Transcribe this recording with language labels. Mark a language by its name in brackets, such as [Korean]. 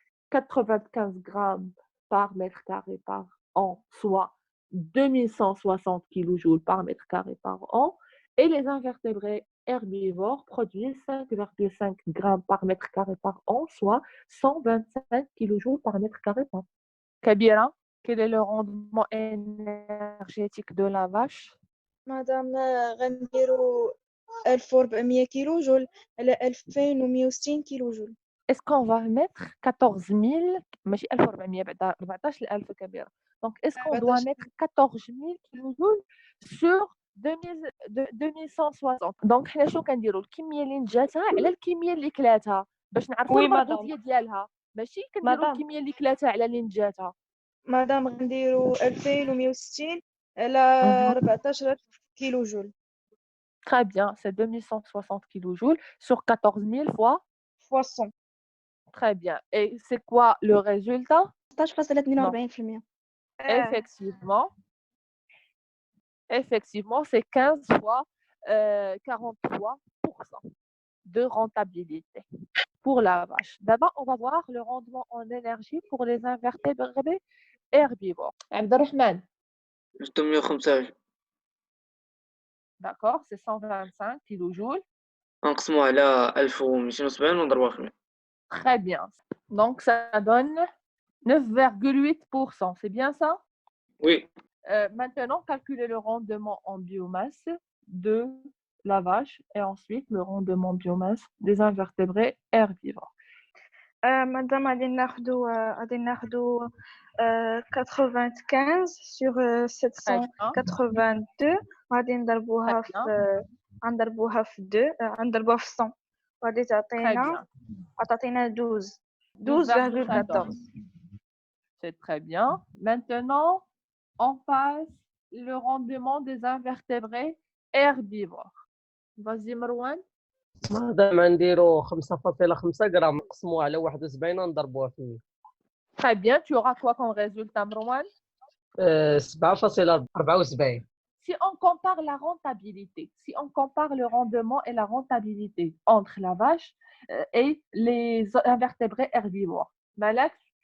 [French] 95 grammes par mètre carré par an, soit 2160 kilojoules par mètre carré par an, et les invertébrés herbivores produisent 5,5 grammes par mètre carré par an, soit 125 kilojoules par mètre carré par an. Kabira, quel est le rendement énergétique de la vache? [Arabic] مدام غنديرو 1400 كيلو جول على 2160 كيلو جول. [French] Est-ce qu'on va mettre 14 000, [Arabic] ماشي 1400 بعدا 14,000 كبيرة. [French] Donc, est-ce qu'on doit mettre 14 000 kilojoules sur 2160. [Arabic] Donc, حنا شنو كنديروا الكمية اللي نتجاتها على الكمية اللي كلاتها باش نعرفوا [French] وي [Arabic] المردودية ديالها، ماشي كنديروا مدام. الكمية اللي كلاتها على اللي نتجاتها. مدام غنديرو 2160 على 14,000 كيلو جول. [French] Très bien, c'est 2160 kilojoules sur 14 000 fois 100. Très bien. Et c'est quoi le résultat? 16,42%. Effectivement. Effectivement, c'est 15 fois 43% de rentabilité pour la vache. D'abord, on va voir le rendement en énergie pour les invertébrés herbivores. Abdelrahman, 625. d'accord, c'est 125 kilojoules. [Arabic] غنقسموه على 1270 ونضربوها في 100. [French] Très bien. Donc, ça donne 9,8%. C'est bien ça? وي Maintenant, calculer le rendement en biomasse de la vache et ensuite le rendement en biomasse des invertébrés herbivores. [Arabic] مادام غادي ناخدو 95 sur [French] Très bien. [Arabic] 782 وغادي نضربوها [French] bien. [Arabic] غنضربوها في 2 غنضربوها في 100 وغادي [French] Très bien. [Arabic] تعطينا 12 12,14. 12,14. [French] C'est très bien. Maintenant, on passe le rendement des invertébrés herbivores. Vas-y, Marwan. [Arabic] مادام غنديرو 5.5 غرام نقسموها على 71 نضربوها في 100. [French] Très bien. Tu auras quoi comme résultat, Marwan? 7.74. Si on compare la rentabilité, si on compare le rendement et la rentabilité entre la vache et les invertébrés herbivores, Malak,